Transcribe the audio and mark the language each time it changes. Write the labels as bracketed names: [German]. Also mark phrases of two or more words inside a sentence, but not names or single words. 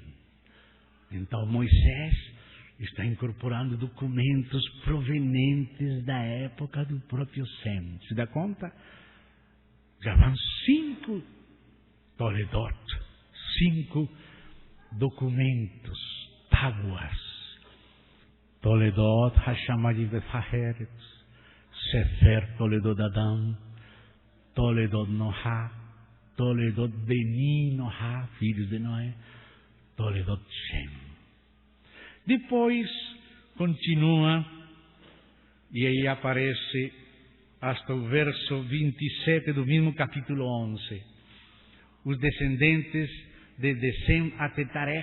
[Portuguese] Então Moisés está incorporando documentos provenientes da época do próprio Sem. Se dá conta? Já vão 5 Toledot, 5 documentos, tábuas. Toledot, Hashamadi Befaheret, Sefer Toledot Adam, Toledot Nohá, Toledot Beni Nohá, filhos de Noé, Toledot Shem. Depois continua, e aí aparece hasta o verso 27 do mesmo capítulo 11. Os descendentes de Sem até Tarek.